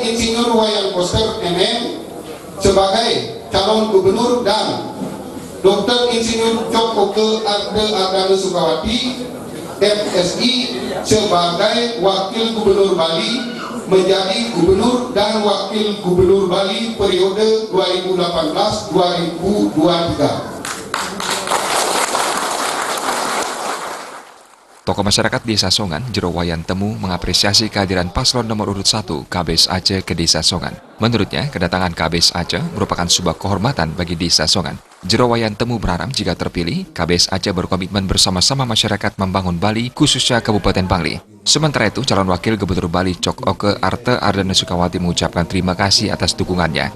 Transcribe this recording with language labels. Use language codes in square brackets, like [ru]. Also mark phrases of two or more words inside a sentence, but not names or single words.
[id] Insinyur Wayan Koster MM sebagai calon gubernur dan Dr. Insinyur Cok Oke Arta Ardana Sukawati MSI sebagai wakil gubernur Bali menjadi gubernur dan wakil gubernur Bali periode 2018-2023. Tokoh masyarakat Desa Songan, Jero Wayan Temu, mengapresiasi kehadiran paslon nomor urut 1 KBS Aceh ke Desa Songan. Menurutnya, kedatangan KBS Aceh merupakan sebuah kehormatan bagi Desa Songan. Jero Wayan Temu berharap jika terpilih, KBS Aceh berkomitmen bersama-sama masyarakat membangun Bali, khususnya Kabupaten Bangli. Sementara itu, calon wakil gubernur Bali Cok Oke Arta Ardana Sukawati mengucapkan terima kasih atas dukungannya.